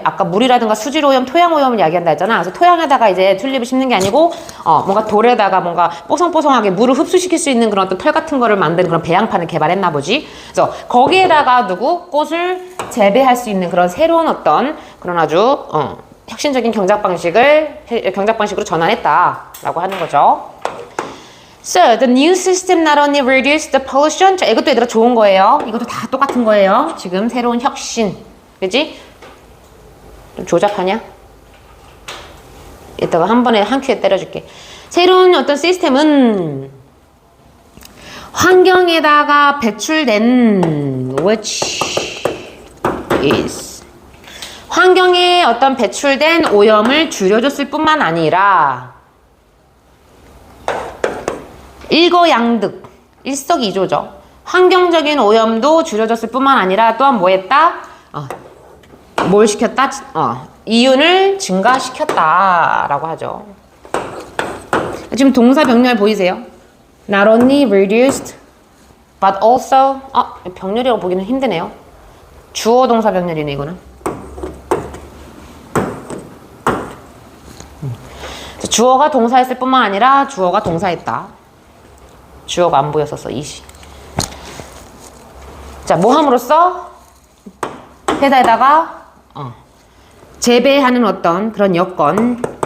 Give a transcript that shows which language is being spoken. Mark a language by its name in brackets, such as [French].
[Korean] 아까 물이라든가 수질 오염, 토양 오염을 이야기한다 했잖아. 그래서 토양에다가 이제 튤립을 심는 게 아니고 뭔가 돌에다가 뭔가 뽀송뽀송하게 물을 흡수시킬 수 있는 그런 어떤 털 같은 거를 만드는 그런 배양판을 개발했나 보지. 그래서 거기에다가 꽃을 재배할 수 있는 그런 새로운 어떤 그런 아주 혁신적인 경작 방식으로 전환했다라고 하는 거죠. [English] So, the new system not only reduced the pollution. [Korean] 자, 이것도 얘들아 좋은 거예요. 이것도 다 똑같은 거예요. 지금 새로운 혁신. 그지? 좀 조잡하냐? 이따가 한 번에 한 큐에 때려줄게. 새로운 어떤 시스템은 환경에다가 배출된 which is 환경에 어떤 배출된 오염을 줄여줬을 뿐만 아니라 일거양득, 일석이조죠. 환경적인 오염도 줄여줬을 뿐만 아니라 또한 뭐 했다? 뭘 시켰다? 이윤을 증가시켰다라고 하죠. 지금 동사 병렬 보이세요? [English] Not only reduced, but also [Korean] 병렬이라고 보기는 힘드네요. 주어 동사 병렬이네 이거는. 주어가 동사했을 뿐만 아니라 주어가 동사했다. 주어가 안 보였었어, 이시. 자, 뭐 함으로써? 회사에다가, 재배하는 어떤 그런 여건.